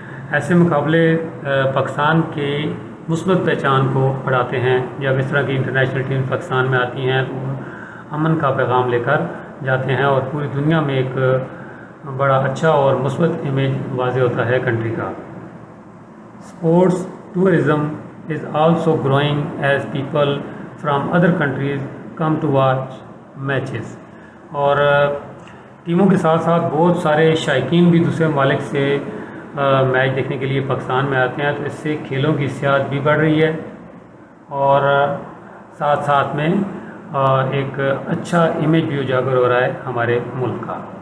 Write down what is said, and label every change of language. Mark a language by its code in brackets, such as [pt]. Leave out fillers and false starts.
[ur] ایسے مقابلے پاکستان کی مثبت پہچان کو بڑھاتے ہیں. جب اس طرح کی انٹرنیشنل ٹیم پاکستان میں آتی ہیں تو امن کا پیغام لے کر جاتے ہیں اور پوری دنیا میں ایک بڑا اچھا اور مثبت امیج واضح ہوتا ہے کنٹری کا. [en] Sports tourism is also growing as people from other countries come to watch matches. [ur] اور ٹیموں کے ساتھ ساتھ بہت سارے شائقین بھی دوسرے ممالک سے میچ دیکھنے کے لیے پاکستان میں آتے ہیں. تو اس سے کھیلوں کی سیاحت بھی بڑھ رہی ہے اور ساتھ ساتھ میں ایک اچھا امیج بھی اجاگر ہو رہا ہے ہمارے ملک کا.